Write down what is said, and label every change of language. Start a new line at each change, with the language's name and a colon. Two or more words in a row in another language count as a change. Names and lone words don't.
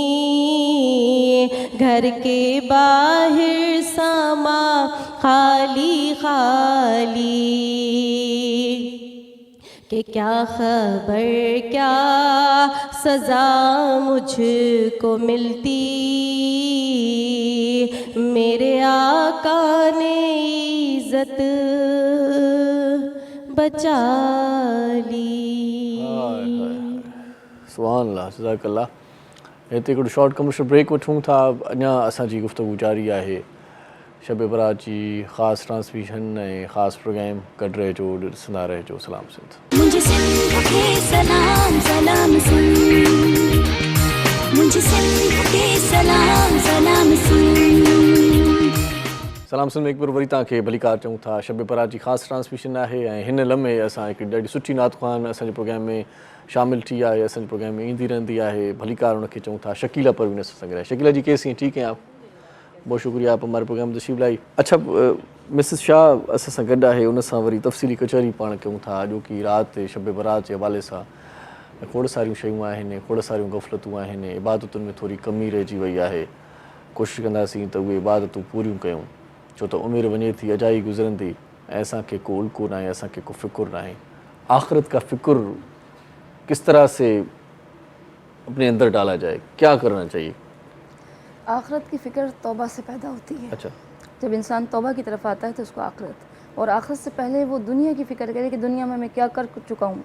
Urdu: گھر کے باہر سما خالی خالی، کہ کیا خبر کیا سزا مجھ کو ملتی، میرے آقا نے عزت بچا لی۔
Arabic: سبحان اللہ، جزاک اللہ۔
Sindhi: हिते हिकिड़ो
English: short commercial break
Sindhi: वठूं था। अञा असांजी गुफ़्तगू जारी आहे। शब बरात जी ख़ासि ट्रांसमिशन ऐं ख़ासि प्रोग्राम गॾु रहिजो, ॾिसंदा रहिजो। सलाम सिंध।
Urdu: مجھے سندھ کے سلام سلام سندھ، مجھے سندھ کے سلام سلام سندھ.
Sindhi: सलाम सिंध में हिकु बार वरी तव्हांखे भलीकार चऊं था। शब बरात जी ख़ासि ट्रांसमिशन आहे ऐं हिन लम्हे असां हिकु ॾाढी सुठी नात ख़्वान असांजे प्रोग्राम में शामिल थी आहे, असांजे प्रोग्राम में ईंदी रहंदी आहे। भलीकार उनखे चऊं था शकीला परवीन असां सां।
Urdu: شکیلہ جی کیسی ہیں؟ ٹھیک ہیں آپ? بہت شکریہ آپ ہمارے پروگرام میں تشریف لائی.
Sindhi: अच्छा, मिसिस शाह असां सां गॾु आहे, उन सां वरी तफ़सीली कचहरी पाण कयूं था। जो कि राति शब बरात जे हवाले सां खोड़ सारियूं शयूं आहिनि, खोड़ सारियूं गफ़लतूं आहिनि, इबादतुनि में थोरी कमी रहिजी वई आहे। कोशिशि कंदासीं त उहे इबादतूं पूरियूं कयूं, छो त उमिरि वञे थी, अजाई गुज़रंदी ऐं असांखे को उल्को न आहे, असांखे को फ़िकुर न आहे।
Urdu: آخرت کا فکر کس طرح سے اپنے اندر ڈالا جائے، کیا کرنا چاہیے? آخرت کی فکر توبہ سے پیدا ہوتی ہے. اچھا, جب انسان توبہ کی طرف آتا ہے تو اس کو آخرت، اور آخرت سے پہلے وہ دنیا کی فکر کرے کہ دنیا میں میں کیا کر چکا ہوں,